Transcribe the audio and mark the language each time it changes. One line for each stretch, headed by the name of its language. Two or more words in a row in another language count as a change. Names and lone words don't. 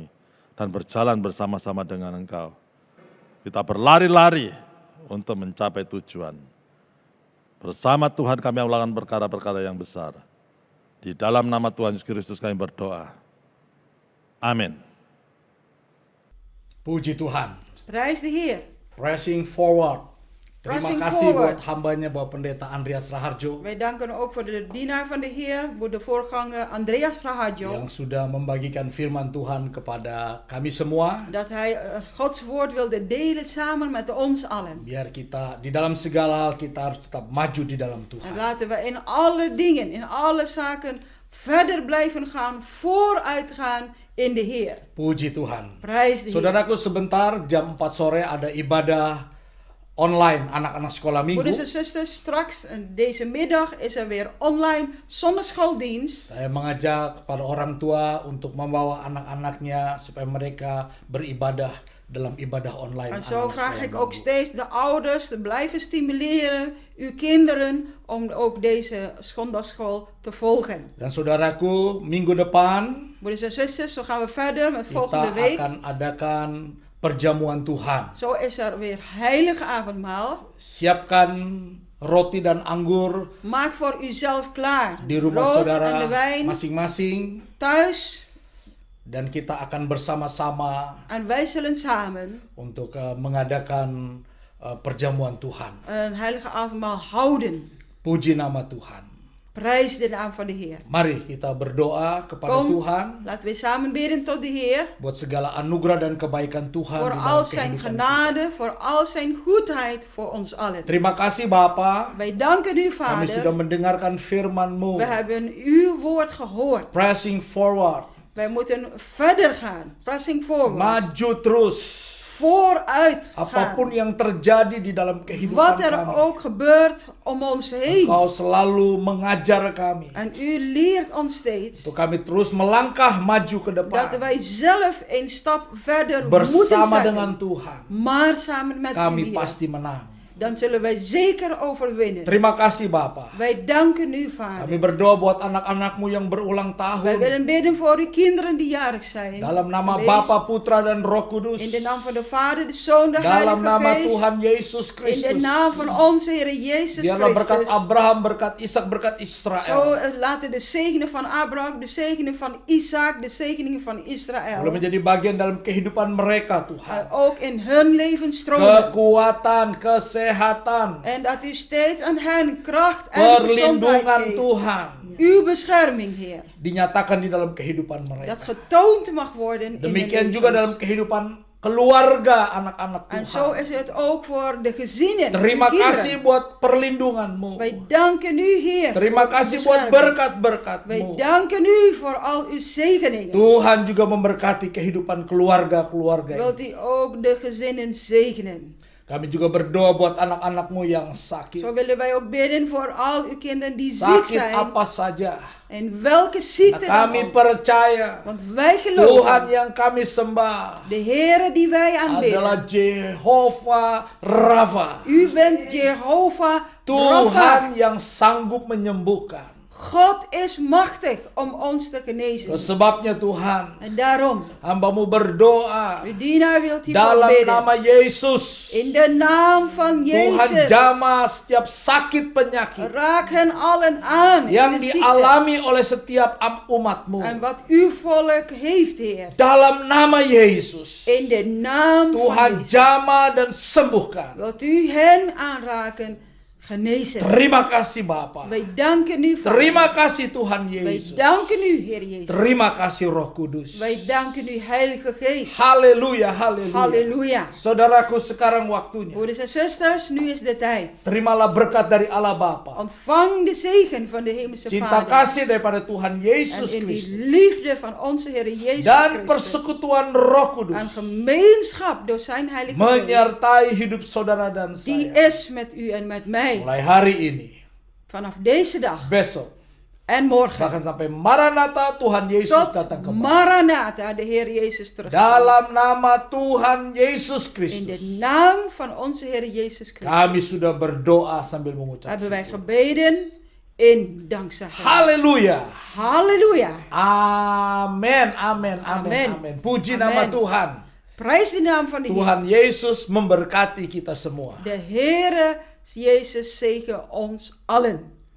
Indonesian: Dan berjalan bersama-sama dengan Engkau. Kita berlari-lari untuk mencapai tujuan. Bersama Tuhan kami melakukan perkara-perkara yang besar. Di dalam nama Tuhan Yesus Kristus kami berdoa. Amin. Puji Tuhan.
Dutch: Prijs de Heer.
English: Pressing forward.
Indonesian: Terima
English: Pressing
Indonesian: kasih
English: forward.
Indonesian: buat hambanya Bapak Pendeta Andreas Raharjo
Dutch: Wij danken ook voor de dienaar van de Heer, voor de voorganger Andreas Raharjo.
Indonesian: yang sudah membagikan firman Tuhan kepada kami semua.
Dutch: Dat hij Gods woord wilde delen samen met ons allen.
Indonesian: Biar kita di dalam segala hal kita harus tetap maju di dalam
Dutch: En
Indonesian: Tuhan.
Dutch: laten we in alle dingen, in alle zaken verder blijven gaan, vooruit gaan in de Heer.
Indonesian: Puji Tuhan.
Dutch: Prijs de Heer.
Indonesian: Saudaraku, sebentar jam 4 sore ada ibadah online anak-anak sekolah
Dutch: Broeders en
Indonesian: minggu.
Dutch: zusters, straks deze middag is er weer online zondagschooldienst.
Indonesian: Saya mengajak kepada orang tua untuk membawa anak-anaknya supaya mereka beribadah dalam ibadah online.
Dutch: En zo
Indonesian: anak-anak
Dutch: vraag
Indonesian: sekolah
Dutch: ik ook
Indonesian: minggu.
Dutch: steeds de ouders te blijven stimuleren, uw kinderen, om ook deze zondagschool te volgen.
Indonesian: Dan saudaraku, minggu depan
Dutch: Broeders en zusters, zo gaan we verder met
Indonesian: kita
Dutch: volgende week.
Indonesian: akan adakan perjamuan Tuhan.
Dutch: Zo is er weer heilige avondmaal.
Indonesian: Siapkan roti dan anggur
Dutch: Maak voor uzelf klaar.
Indonesian: di rumah
Dutch: Brood
Indonesian: saudara
Dutch: en de wijn
Indonesian: masing-masing,
Dutch: thuis.
Indonesian: dan kita akan bersama-sama
Dutch: En wij zullen samen
Indonesian: untuk mengadakan perjamuan Tuhan.
Dutch: een heilige avondmaal houden.
Indonesian: Puji nama Tuhan.
Dutch: Prijs de naam van de Heer.
Indonesian: Mari kita berdoa kepada
Dutch: Kom,
Indonesian: Tuhan
Dutch: laten we samen bidden tot de Heer.
Indonesian: buat segala anugerah dan kebaikan Tuhan
Dutch: Voor
Indonesian: di
Dutch: al
Indonesian: dalam
Dutch: zijn
Indonesian: kehidupan
Dutch: genade, voor al zijn goedheid voor ons allen.
Indonesian: kita. Terima kasih Bapa,
Dutch: Wij danken u,
Indonesian: kami sudah
Dutch: Vader.
Indonesian: mendengarkan firman-Mu.
Dutch: We hebben uw woord gehoord.
English: Pressing forward,
Dutch: Wij moeten verder gaan.
English: Pressing forward.
Indonesian: maju terus.
Dutch: Vooruit
Indonesian: Apapun
Dutch: gaan.
Indonesian: yang terjadi di dalam kehidupan
Dutch: Wat er
Indonesian: kami,
Dutch: ook gebeurt om ons heen.
Indonesian: Engkau selalu mengajar kami
Dutch: En u leert ons steeds
Indonesian: untuk kami terus melangkah maju ke
Dutch: dat
Indonesian: depan
Dutch: wij zelf een stap verder
Indonesian: bersama
Dutch: moeten
Indonesian: dengan
Dutch: zetten.
Indonesian: Tuhan.
Dutch: Maar samen met u,
Indonesian: Kami
Dutch: Heer.
Indonesian: pasti menang.
Dutch: Dan zullen wij zeker overwinnen.
Indonesian: Terima kasih Bapa.
Dutch: Wij danken u,
Indonesian: Kami
Dutch: Vader.
Indonesian: berdoa buat anak-anakmu yang berulang
Dutch: Wij
Indonesian: tahun.
Dutch: willen bidden voor uw kinderen die jarig zijn.
Indonesian: Dalam nama
Dutch: Geweest.
Indonesian: Bapa, Putra, dan Roh Kudus.
Dutch: In de naam van de Vader, de Zoon, de
Indonesian: Dalam nama
Dutch: Heilige Geest.
Indonesian: Tuhan Yesus
Dutch: In de
Indonesian: Kristus.
Dutch: naam van onze Heer Jezus
Indonesian: Biarlah berkat
Dutch: Christus.
Indonesian: Abraham, berkat Ishak, berkat
Dutch: Zo
Indonesian: Israel.
Dutch: laten de zegenen van Abraham, de zegenen van Isaac, de zegeningen van Israël.
Indonesian: Boleh menjadi bagian dalam kehidupan mereka Tuhan.
Dutch: Ook in hun leven stromen.
Indonesian: Kekuatan, kesehatan,
Dutch: En dat u steeds aan hen kracht en gezondheid
Indonesian: perlindungan
Dutch: geeft.
Indonesian: Tuhan
Dutch: Uw bescherming, Heer.
Indonesian: dinyatakan di dalam kehidupan
Dutch: Dat
Indonesian: mereka.
Dutch: getoond mag worden in
Indonesian: Demikian
Dutch: de
Indonesian: juga dalam
Dutch: levens.
Indonesian: kehidupan keluarga anak-anak
Dutch: En zo
Indonesian: Tuhan.
Dutch: is het ook voor de gezinnen, de
Indonesian: Terima
Dutch: kinderen.
Indonesian: kasih buat perlindungan-Mu.
Dutch: Wij danken u, Heer.
Indonesian: Terima
Dutch: voor uw
Indonesian: kasih buat
Dutch: bescherming.
Indonesian: berkat-berkat-Mu.
Dutch: Wij danken u voor al uw zegeningen.
Indonesian: Tuhan juga memberkati kehidupan keluarga-keluarga ini.
Dutch: Wilt u ook de gezinnen zegenen.
Indonesian: Kami juga berdoa buat anak-anak-Mu yang sakit.
Dutch: Zo willen wij ook bidden voor al uw kinderen die ziek
Indonesian: Sakit
Dutch: zijn.
Indonesian: apa saja.
Dutch: En welke ziekte dan
Indonesian: Kami
Dutch: ook.
Indonesian: percaya
Dutch: Want wij
Indonesian: Tuhan
Dutch: geloven.
Indonesian: yang kami sembah
Dutch: De Heere die wij
Indonesian: adalah
Dutch: aanbidden.
Indonesian: Jehovah Rafa.
Dutch: U bent Jehovah Rapha.
Indonesian: Tuhan yang sanggup menyembuhkan.
Dutch: God is machtig om ons te genezen.
Indonesian: Oleh sebabnya Tuhan,
Dutch: En daarom,
Indonesian: hamba-Mu berdoa
Dutch: uw dienaar wilt hiervoor
Indonesian: dalam
Dutch: bidden.
Indonesian: nama Yesus.
Dutch: In de naam van
Indonesian: Tuhan
Dutch: Jezus.
Indonesian: jamah setiap sakit penyakit
Dutch: Raak hen allen aan.
Indonesian: yang
Dutch: in de ziekte.
Indonesian: dialami oleh setiap umat-Mu.
Dutch: En wat uw volk heeft, Heer.
Indonesian: Dalam nama Yesus,
Dutch: In de naam van
Indonesian: Tuhan
Dutch: Jezus.
Indonesian: jamah dan sembuhkan.
Dutch: Wilt u hen aanraken, genezen.
Indonesian: Terima kasih Bapa.
Dutch: Wij danken u, Vader.
Indonesian: Terima kasih Tuhan
Dutch: Wij
Indonesian: Yesus.
Dutch: danken u, Heer Jezus.
Indonesian: Terima kasih Roh Kudus.
Dutch: Wij danken u, Heilige Geest.
Indonesian: Haleluya, haleluya.
Dutch: Halleluja.
Indonesian: Saudaraku, sekarang waktunya.
Dutch: Broeders en zusters, nu is de tijd.
Indonesian: Terimalah berkat dari Allah Bapa.
Dutch: Ontvang de zegen van de Hemelse
Indonesian: Cinta
Dutch: Vader.
Indonesian: kasih daripada Tuhan
Dutch: En
Indonesian: Yesus
Dutch: in
Indonesian: Kristus.
Dutch: die liefde van onze Heer Jezus
Indonesian: Dan
Dutch: Christus.
Indonesian: persekutuan Roh
Dutch: En
Indonesian: Kudus
Dutch: gemeenschap door zijn Heilige Geest.
Indonesian: menyertai hidup saudara dan
Dutch: Die
Indonesian: saya.
Dutch: is met u en met mij.
Indonesian: Mulai hari ini,
Dutch: Vanaf deze dag
Indonesian: besok,
Dutch: en morgen.
Indonesian: bahkan sampai Maranatha Tuhan Yesus
Dutch: Tot datang kembali. Maranatha, de Heer Jezus terug.
Indonesian: Dalam nama Tuhan Yesus
Dutch: In de
Indonesian: Kristus,
Dutch: naam van onze Heer Jezus Christus.
Indonesian: kami sudah berdoa sambil mengucap
Dutch: Hebben wij
Indonesian: syukur.
Dutch: gebeden in dankzegging.
Indonesian: Haleluya.
Dutch: Halleluja.
Indonesian: Amin, amin, amin,
Dutch: Amin.
Indonesian: amin. Puji nama
Dutch: Amin.
Indonesian: Tuhan.
Dutch: Prijs de naam van de Heer.
Indonesian: Tuhan Yesus memberkati kita semua.
Dutch: De Heere Jezus zegen ons allen.